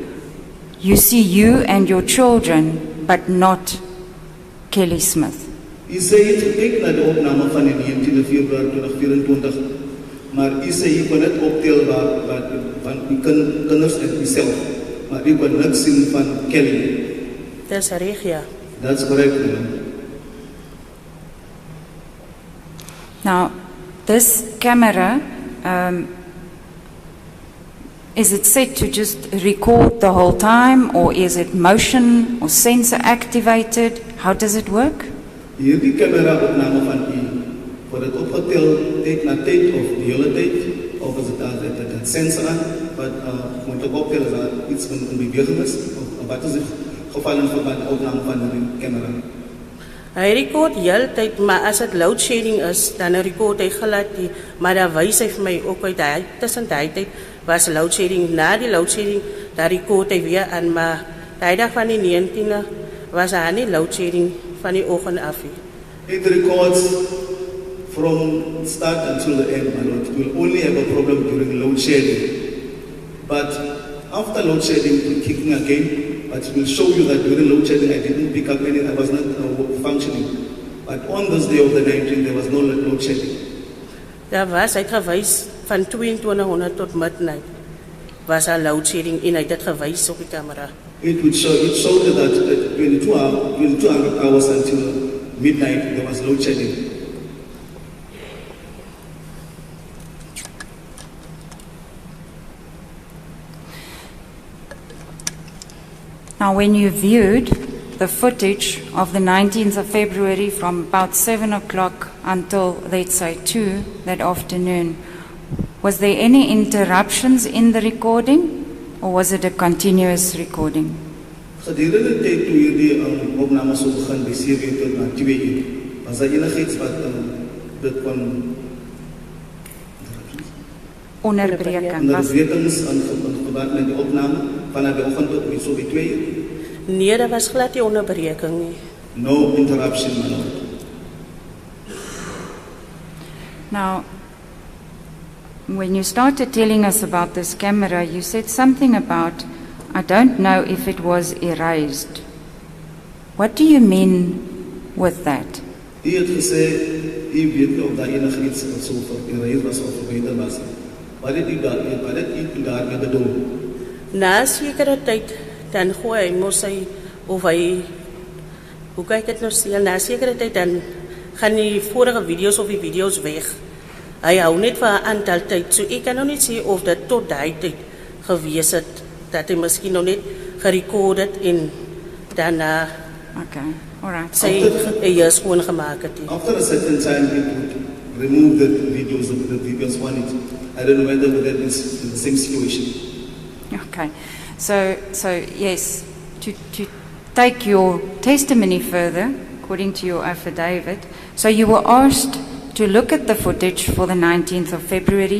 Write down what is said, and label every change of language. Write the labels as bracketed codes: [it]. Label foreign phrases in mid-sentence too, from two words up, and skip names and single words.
[en] You see you and your children, but not Kelly Smith. [af] Hy sê hy het gekyk na die opname van die 19 Februarie 2024, maar hy sê hy kon net optel van die kinders en myself, maar hy kon niks sien van Kelly. Dis reg, ja. [en] That's correct. Now, this camera, is it set to just record the whole time, or is it motion or sensor activated? How does it work? [af] Hierdie camera opname van u, word dit opgetel tyd na tyd of die hele tyd, of is dit sensor aan, wat moet ek optel as daar iets in beweging is, of wat is die geval in verband opname van die camera? Hy rekord heeltyd, maar as dit [en] load shedding [af] is, dan rekord hy glad nie, maar dan wys hy vir my ook uit hy, tussen die tyd was [en] load shedding, [af] na die [en] load shedding, [af] dan rekord hy weer aan, maar die dag van die 19e was daar nie [en] load shedding [af] van die oggend af nie. [en] It records from start until the end, my Lord. We will only have a problem during load shedding. But after load shedding, kicking again, but it will show you that during load shedding I didn't pick up anything, I was not functioning. But on this day of the 19th, there was no load shedding. [af] Daar was, hy het gewys van 2200 tot midnight, was daar [en] load shedding [af] en hy het dit gewys op die camera. [en] It showed that 2200 hours until midnight, there was load shedding. Now, when you viewed the footage of the 19th of February from about 7 o'clock until, let's say, 2 that afternoon, was there any interruptions in the recording, or was it a continuous recording? [af] Gedurende tyd toe hierdie opname so begin by 7 tot na 2 uur, was daar enigiets wat dit kon onderbrekings aan verband met die opname vanaf die oggend tot so by 2 uur? Nee, daar was glad nie onderbreking nie. [en] No interruption, my Lord. Now, when you started telling us about this camera, you said something about I don't know if it was erased. What do you mean with that? [af] U het gesê, u weet nie of daar enige iets wat so verkeerd was of verbeter was. Wat het u daarmee bedoel? Na sekere tyd, dan gooi hy mos sy, of hy, hoe kyk het nou stel, na sekere tyd dan gaan die vorige video's of die video's weg. Hy hou net vir 'n aantal tyd, so ek kan nou niet sê of dit tot daai tyd gewees het, dat hy miskien nog net gerecord het en daarna [en] Okay, all right. [af] sy eie skoon gemaak het. [en] After a certain time, it would remove the videos on it. I don't know whether that is in the same situation. Okay, so yes, to take your testimony further, according to your affidavit, so you were asked to look at the footage for the 19th of February.